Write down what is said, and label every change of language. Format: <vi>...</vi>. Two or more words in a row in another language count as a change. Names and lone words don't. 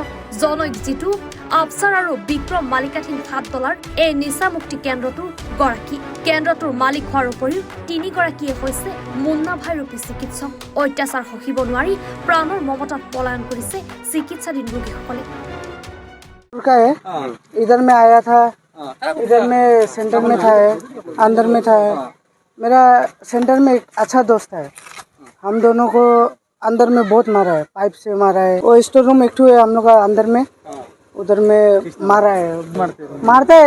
<as>জনৈক জিতু, আফচাৰ আৰু বিক্ৰম মালিকাধীন সাতদলাৰ এই নিচামুক্তি কেন্দ্ৰটোৰ গৰাকী। কেন্দ্ৰটোৰ মালিক হোৱাৰ উপৰিও 3গৰাকীয়ে হৈছে মুন্না ভাই ৰূপী চিকিৎসক। অত্যাচাৰ সহিব নোৱাৰি প্ৰাণৰ মমতাত পলায়ন কৰিছে চিকিৎসাধীন ৰোগীসকলে।</as> <hi>का है इधर में आया था, इधर में सेंटर में था, अंदर में था। मेरा सेंटर में एक अच्छा दोस्त है, हम दोनों को अंदर में बहुत मारा है, पाइप से मारा है। वो</hi> <en>store room</en> <hi>एक है हम लोग का अंदर में, उधर में मारा है, मारता है।</hi>